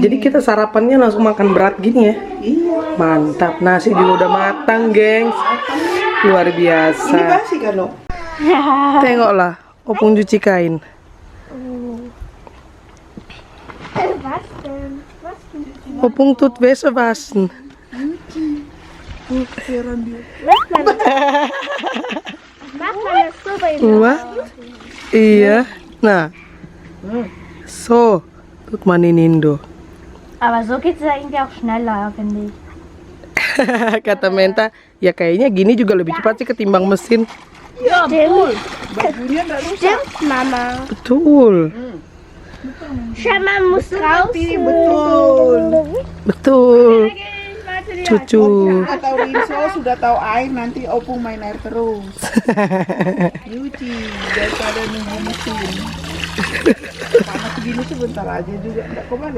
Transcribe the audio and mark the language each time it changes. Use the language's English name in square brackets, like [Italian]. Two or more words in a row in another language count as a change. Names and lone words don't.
[Indonesian] Jadi kita sarapannya langsung makan berat gini ya. Iya. Mantap, nasi juga udah matang, gengs. Luar Ini biasa. basi kan lo? Tengoklah, opung cuci kain. [German] Opung tut wäsche waschen. [Indonesian] Heran dia. Wah, iya. Nah, [German] so, tut man in Indo. Aber so geht es ja irgendwie auch schneller, finde ich. [Indonesian] Kata Menta, ya kayaknya gini juga lebih cepat sih ketimbang mesin. [German] Stimmt. [Indonesian] Bajunya nggak rusak. [German] Stimmt, Mama. [Indonesian] Betul, [German] Schau mal, muss raus. [Indonesian] Betul. betul. Cucu. Sudah tahu Rinso, sudah tahu air, nanti opung main air terus. Nyuci daripada nunggu mesin. Panas begini sebentar aja juga nggak kebalik.